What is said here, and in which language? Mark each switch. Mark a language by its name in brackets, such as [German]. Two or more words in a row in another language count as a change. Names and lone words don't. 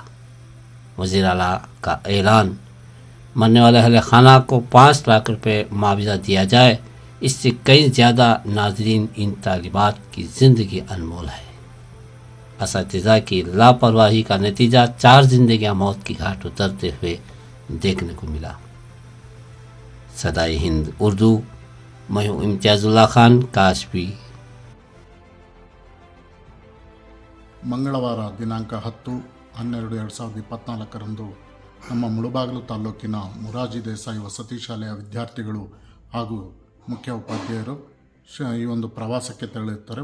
[Urdu] وزیر اعلیٰ کا اعلان، مرنے والے اہل خانہ کو 5 لاکھ روپے معاوضہ دیا جائے، اس سے کئی زیادہ ناظرین ان طالبات کی زندگی انمول ہے. اساتذہ کی لاپروائی کا نتیجہ 4 زندگیاں موت کی گھاٹ اترتے ہوئے دیکھنے کو ملا. صدائے ہند اردو، میں ہوں امتیاز اللہ خان کاشوی. [Kannada] ಮಂಗಳವಾರ ದಿನಾಂಕ 10/12/2024 ನಮ್ಮ ಮುಳಬಾಗಿಲು ತಾಲೂಕಿನ ಮೊರಾರ್ಜಿ ದೇಸಾಯಿ ವಸತಿ ಶಾಲೆಯ ವಿದ್ಯಾರ್ಥಿಗಳು ಹಾಗೂ ಮುಖ್ಯ ಉಪಾಧ್ಯಾಯರು ಈ ಒಂದು ಪ್ರವಾಸಕ್ಕೆ ತೆರಳುತ್ತಾರೆ.